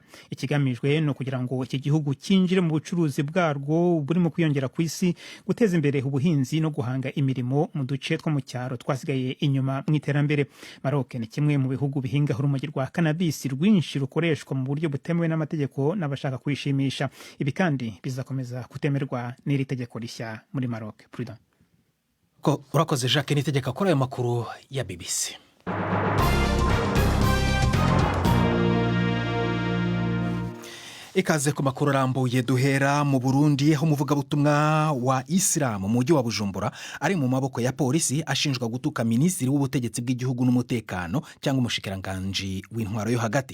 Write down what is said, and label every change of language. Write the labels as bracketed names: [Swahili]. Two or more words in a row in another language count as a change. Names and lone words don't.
[Kinyarwanda] Ikigamijwe no kugira ngo iki gihugu kinjire mu bucuruzi bwarwo burimo kwiyongera ku isi, guteza imbere ubuhinzi no guhanga imirimo mu duce two mu cyaro twasigaye inyuma mu iterambere. Maroc ni kimwe mu bihugu bihinga urumogi rwa cannabis rwinshi rukoreshwa mu buryo butemewe n'amategeko n'abashaka kwishimisha. Ibi kandi bizakomeza kutemerwa n'iri tegeko rishya muri Maroc. Urakoze Jacques, nitegeka kuri ayo makuru ya BBC. Ikaze ku makuru arambuye. Duhera mu Burundi, aho umuvugabutumwa wa Islam mu mujyi wa Bujumbura ari mu maboko ya polisi ashinjwa gutuka minisitiri w'ubutegetsi bw'igihugu n'umutekano cyangwa umushikiranganji w'intwaro yo hagati.